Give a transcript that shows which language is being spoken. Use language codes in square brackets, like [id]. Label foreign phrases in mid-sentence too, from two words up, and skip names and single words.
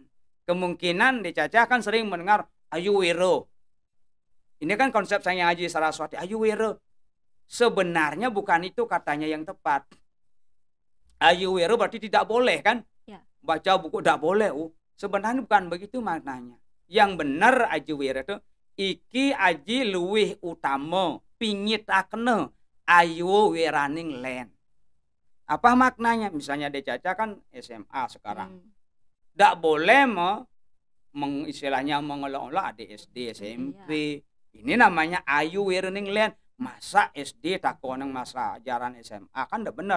[id] Kemungkinan di Caca kan sering mendengar Ayu Wiro. Ini kan konsep Sang Hyang Haji Saraswati, Ayu Wiro. Sebenarnya bukan itu katanya yang tepat. Ayu Wiro berarti tidak boleh kan? Ya. Baca buku tidak boleh. Sebenarnya bukan begitu maknanya. Yang benar Ayu Wiro itu [ban] iki aji luwih utama pinggitakne ayu wiraning len. [id] Apa maknanya? Misalnya De Caca kan SMA sekarang. Tidak boleh istilahnya mengelola adik SD, SMP. Ini namanya [ban] ayu wiraning len. [id] Masa SD takoneng masa ajaran SMA kan tidak benar.